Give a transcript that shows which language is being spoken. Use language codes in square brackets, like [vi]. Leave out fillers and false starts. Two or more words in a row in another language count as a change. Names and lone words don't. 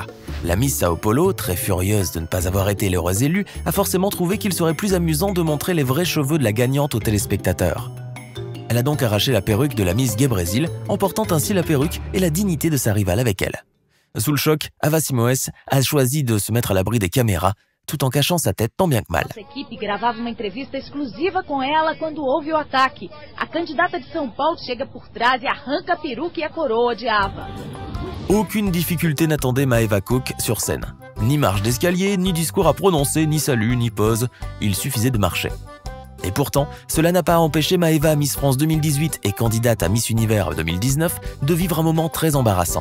[fr] La Miss Sao Paulo, très furieuse de ne pas avoir été l'heureuse élue, a forcément trouvé qu'il serait plus amusant de montrer les vrais cheveux de la gagnante aux téléspectateurs. Elle a donc arraché la perruque de la Miss Gay Brésil, emportant ainsi la perruque et la dignité de sa rivale avec elle. Sous le choc, Ava Simoes a choisi de se mettre à l'abri des caméras, tout en cachant sa tête tant bien que mal. [pt] Nossa equipe gravava uma entrevista exclusiva com ela quando houve o ataque. A candidata de São Paulo chega por trás e arranca a peruca e a coroa de Ava. [fr] Aucune difficulté n'attendait Maeva Cook sur scène. Ni marche d'escalier, ni discours à prononcer, ni salut, ni pause. Il suffisait de marcher. Et pourtant, cela n'a pas empêché Maeva, Miss France 2018 et candidate à Miss Univers 2019, de vivre un moment très embarrassant.